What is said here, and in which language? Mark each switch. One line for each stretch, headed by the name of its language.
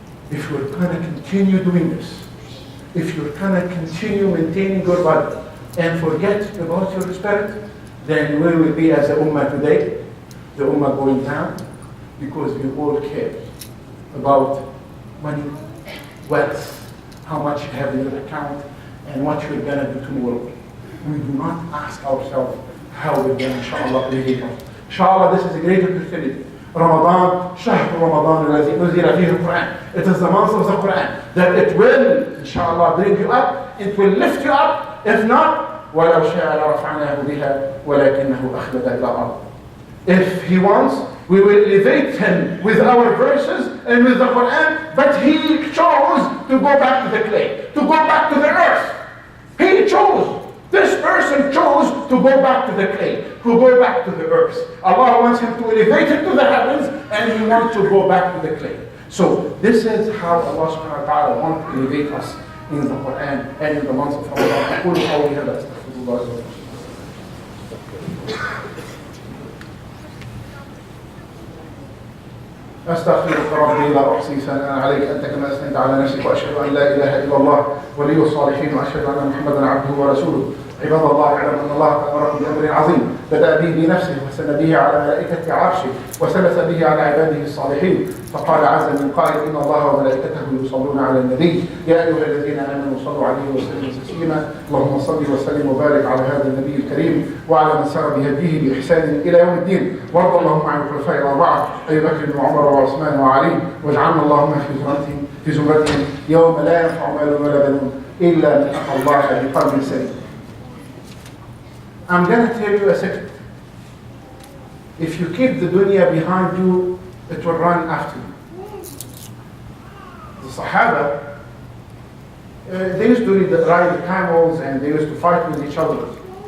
English: If you're going to continue doing this, if you're going to continue maintaining your body and forget about your spirit, then where will we be as the ummah today? The ummah going down because we all care about money, wealth, how much you have in your account, and what you're going to do tomorrow. We do not ask ourselves how we're going to, inshallah, behave. Inshallah, this is a great opportunity.
Arabic: Ramadan, شهر رمضان الذي أنزل فيه القرآن.
English: It is the month of the Quran that it will, inshallah, bring you up. It will lift you up. If not,
Arabic: وَلَوْ شَاءَ لَرَفَعْنَاهُ بِهَا وَلَكِنَّهُ أَخْلَدَ إِلَى الْأَرْضِ.
English: If he wants, we will elevate him with our verses and with the Quran, but he chose to go back to the clay, to go back to the earth. He chose. This person chose to go back to the clay, to go back to the earth. Allah wants him to elevate him to the heavens, and he wants to go back to the clay. So this is how Allah subhanahu wa ta'ala wants to elevate us in the Quran and in the months of Ramadan.
Arabic: أقول قولي هذا أستغفر الله عز وجل. أستغفرك ربي لا أحصي ثناء عليك أنت كما أثنيت على نفسك وأشهد أن لا إله إلا الله ولي الصالحين وأشهد أن محمدا عبده ورسوله. عباد الله اعلم أن الله أمركم بأمر عظيم بدأ به بنفسه وثنى به على ملائكة عرشه وثلث به على عباده الصالحين فقال عز من قائل إن الله وملائكته يصلون على النبي يا أيها الذين آمنوا صلوا عليه وسلموا تسليما اللهم صل وسلم وبارك على هذا النبي الكريم وعلى من سار بهديه بإحسان إلى يوم الدين وارض اللهم عن الخلفاء الأربعة أبي بكر وعمر وعثمان وعلي واجعلنا اللهم في زمرتهم يوم لا ينفع مال ولا بنون إلا من أتى الله بقلب سليم.
English: I'm going to tell you a secret. If you keep the dunya behind you, it will run after you. The Sahaba, they used to ride the camels and they used to fight with each other.